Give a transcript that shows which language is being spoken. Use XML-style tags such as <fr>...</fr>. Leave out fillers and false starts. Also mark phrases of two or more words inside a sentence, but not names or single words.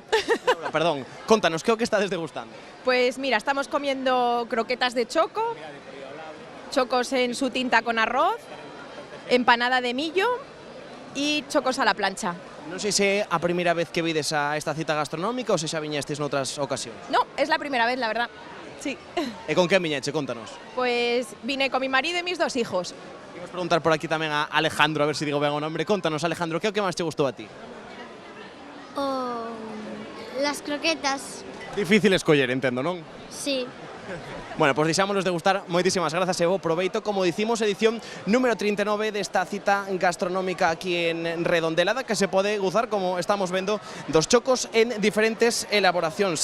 <gl>Laura, perdón, contanos, que é o que estades degustando?</gl> <es>Pues mira, estamos comiendo croquetas de choco, chocos en su tinta con arroz, empanada de millo y chocos a la plancha.</es> <gl>Non sei se é a primeira vez que vides a esta cita gastronómica ou se xa viñestes noutras ocasións.</gl> <es>No, es la primera vez, la verdad. Sí.</es> <gl>E con quen viñeche? Contanos.</gl> <es>Pues vine con mi marido y mis 2 hijos.</es> <gl>Imos preguntar por aquí tamén a Alejandro, a ver se digo ben o nombre. Contanos, Alejandro, que é o que máis te gustou a ti?</gl> <es>Las croquetas.</es> <gl>Difícil escoller, entendo, non?</gl> <es>Sí.</es> <gl>Bueno, pois deixámonos degustar, moitísimas grazas e bo proveito. Como dicimos, edición número 39 desta cita gastronómica aquí en Redondelada, que se pode gozar, como estamos vendo, dos chocos en diferentes elaboracións.</gl>